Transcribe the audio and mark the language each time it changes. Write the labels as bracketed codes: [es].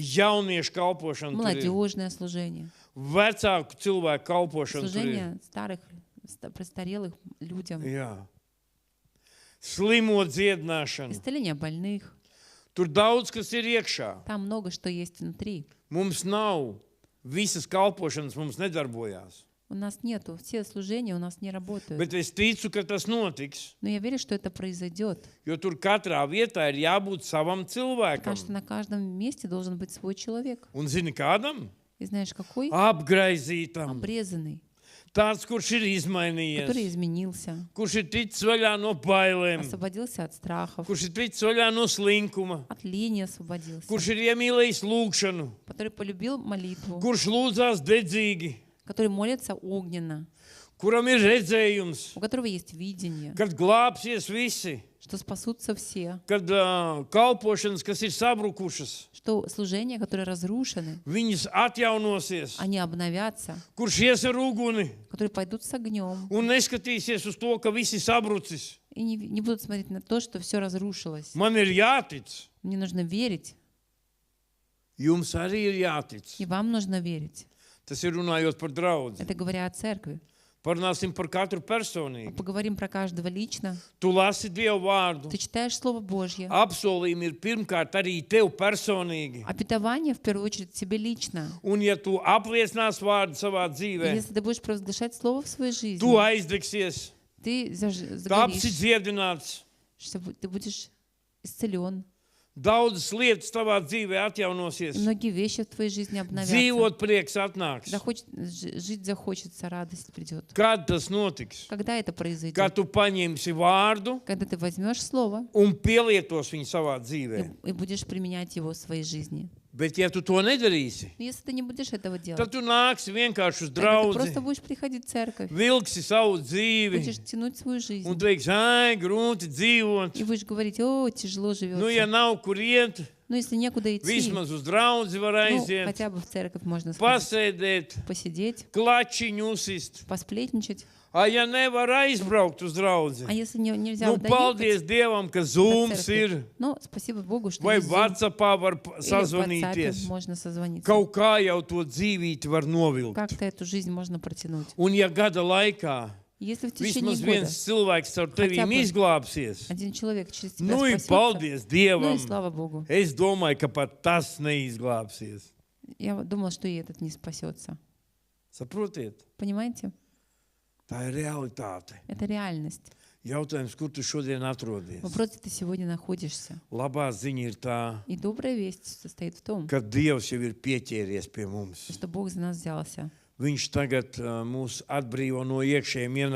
[lv] jauniešu kalpošana tur ir, [ru] молодежное служение, [lv] vecāku cilvēku kalpošana tur ir. [ru] служение старых, престарелых людям, [lv] Jā. Slimo dziedināšana. [ru] исцеление больных. [lv] Tur daudz kas ir iekšā. [ru] Там много что есть внутри. [lv] Mums nav visas kalpošanas, mums nedarbojās. [ru] У нас нету, все служения у нас не работают. [lv] Bet es ticu, ka tas notiks, [ru] Но я верю, что это произойдет. [lv] jo tur katrā vietā ir jābūt savam cilvēkam. [ru] Потому что на каждом месте должен быть свой человек. [lv] Un zini kādam? [ru] И знаешь, какой? [lv] Apgraizītam. [ru] Обрезанный, [lv] Tāds, kurš ir [ru] который [lv] izmainījies. [ru] изменился, [lv] Kurš ir ticis vaļā no bailēm. [ru] освободился от страхов, [lv] Kurš ir ticis vaļā no slinkuma. [ru] от лени освободился, [lv] Kurš ir iemīlējis lūgšanu. [ru] который полюбил молитву, [lv] Kurš lūdzās dedzīgi. [ru] который молится огненно, [lv] Kuram ir redzējums. [ru] у которого есть видение, [lv] Kad glābsies visi. [ru] что спасутся все, [lv] Kad kalpošanas, kas ir sabrukušas, [ru] что служения, которые разрушены, [lv] viņas atjaunosies. [ru] они обновятся, [lv] Kurš ies ar uguni [ru] которые пойдут с огнем [lv] un neskatīsies uz to, ka visi sabrucis. [ru] и не будут смотреть на то, что все разрушилось. [lv] Man ir jātic. [ru] Мне нужно верить, [lv] Jums arī ir jātic. [ru] и вам нужно верить. [lv] Tas ir runājot par draudzi. [ru] Это говоря о церкви. [lv] Parunāsim par katru personīgi. [ru] Поговорим про каждого лично. [lv] Tu lasi Dievu vārdu. [ru] Ты читаешь Слово Божье. [lv] Apsolījumi ir pirmkārt arī tev personīgi. [ru] Обетование, в первую очередь, тебе лично. [lv] Un ja tu apliecinās vārdu savā [ru] И [lv] dzīvē, [ru] если ты будешь провозглашать Слово в своей жизни, [lv] tu aizdegsies, [ru] ты [lv] tu apsi [ru] загоришь, [lv] dziedināts. [ru] что ты будешь исцелен. [lv] Daudzas lietas tavā dzīvē [ru] И [lv] atjaunosies. [ru] многие вещи в твоей жизни обновятся. [lv] Dzīvot prieks atnāks. [ru] Жить захочется, радость придет. [lv] Kad tas notiks? [ru] Когда это [lv] Kad [ru] произойдет? [lv] tu paņemsi vārdu [ru] Когда ты возьмешь Слово [lv] un pielietos viņu savā dzīvē. [ru] и будешь применять его в своей жизни. [lv] Bet ja tu to nedarīsi, [ru] Но если ты не будешь этого делать, [lv] tad tu nāksi vienkārši uz [ru] тогда ты просто [lv] draudzi, [ru] будешь приходить в церковь, [lv] vilksi savu dzīvi [ru] будешь тянуть свою жизнь. [lv] un teiksi, ai, grūti dzīvot. [ru] И будешь говорить, о, тяжело [lv] Nu, ja nav kur iet, [ru] Но если некуда идти, [lv] vismaz uz draudzi var [ru] ну, [lv] aiziet, [ru] хотя бы в церковь можно сходить, [lv] pasēdēt, [ru] посидеть, [lv] klačiņu uzsist. [ru] посплетничать. [lv] A, ja nevar aizbraukt uz draudzi, [ru] А если нельзя [lv] nu, [ru] доехать [lv] paldies Dievam, ka [ru] до [lv] Zooms [ru] церкви, [lv] ir, [ru] ну, спасибо Богу, что [lv] vai [ru] есть Zoom, [lv] WhatsAppā var [ru] или в WhatsApp [lv] sazvanīties. [ru] можно созвониться. [lv] Kaut kā jau to dzīvīti var novilkt. [ru] Как-то эту жизнь можно протянуть. [lv] Un ja gada laikā [ru] Если в tечение [lv] Vismaz [ru] года [lv] viens cilvēks ar tevīm [ru] бы [lv] izglābsies. [ru] один человек через тебя [lv] Nu, ir [ru] спасется, [lv] paldies [ru] ну [lv] Dievam. [ru] и слава Богу. [lv] Es domāju, ka pat tas neizglābsies. [ru] Я думала, что и этот не спасется. [lv] Saprotiet? [ru] Понимаете? [lv] Tā ir realitāte. [ru] Это реальность. [lv] Jautājums, kur tu šodien atrodies? [ru] Вопрос, где ты сегодня находишься. [lv] Labā ziņa ir tā, [ru] И добрая весть состоит в том, [lv] ka Dievs jau ir pieķēries pie mums. [ru] что Бог за нас взялся. [lv] Viņš tagad mūs atbrīvo no iekšējiem